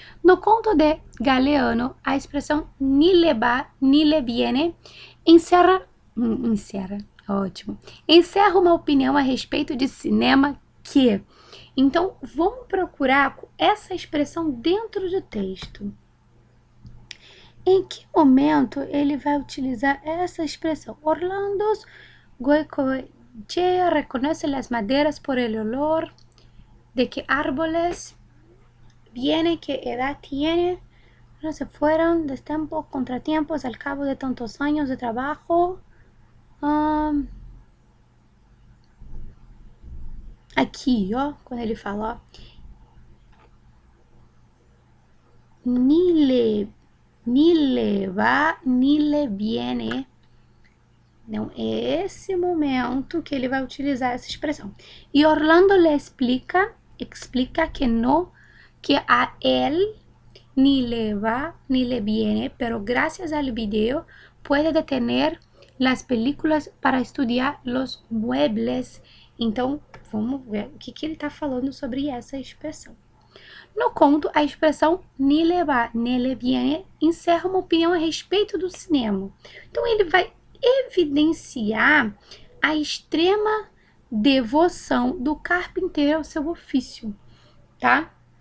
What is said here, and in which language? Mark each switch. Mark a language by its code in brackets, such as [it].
[pt] No conto de Galeano, a expressão [es] ni le va, ni le viene [pt] encerra, ótimo. Encerra uma opinião a respeito de cinema que... Então, vamos procurar essa expressão dentro do texto. Em que momento ele vai utilizar essa expressão? [es] Orlando's Goicoechea reconoce las maderas por el olor. ¿De qué árboles viene? ¿Qué edad tiene? No se fueron, destiempos, contratiempos, al cabo de tantos años de trabajo. [pt] Aqui, ó, quando ele fala, ó, [es] ni le va, ni le viene. [pt] Não, é esse momento que ele vai utilizar essa expressão. [es] E Orlando le explica que no, que a él ni le va ni le viene, pero gracias al video puede detener las películas para estudiar los muebles. [pt] Então, vamos ver o que ele está falando sobre essa expressão. No conto, a expressão [es] ni le va ni le viene [pt] encerra uma opinião a respeito do cinema. Então, ele vai evidenciar a extrema devoção do carpinteiro ao seu ofício, tá?